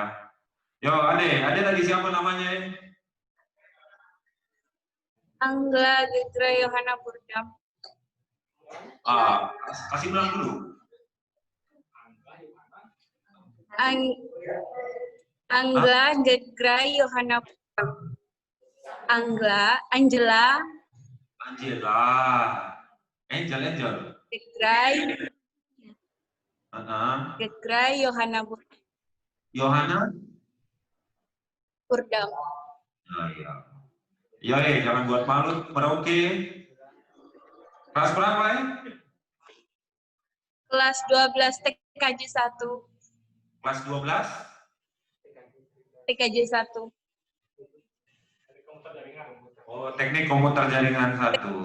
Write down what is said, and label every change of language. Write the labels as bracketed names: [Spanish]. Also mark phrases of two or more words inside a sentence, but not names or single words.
[Indonesian] Yo, Ade tadi siapa namanya? Angela Degra Yohana Burdang. Kasih bilang dulu. Angela Degra Yohana Burdang. Angela. Angel. Degra Yohana Burdang. Yohana? Burdang. Iya. Jangan buat malu, Merauke. Kelas berapa ya? Kelas 12 TKJ 1. Kelas 12? TKJ 1. Oh, teknik komputer jaringan 1.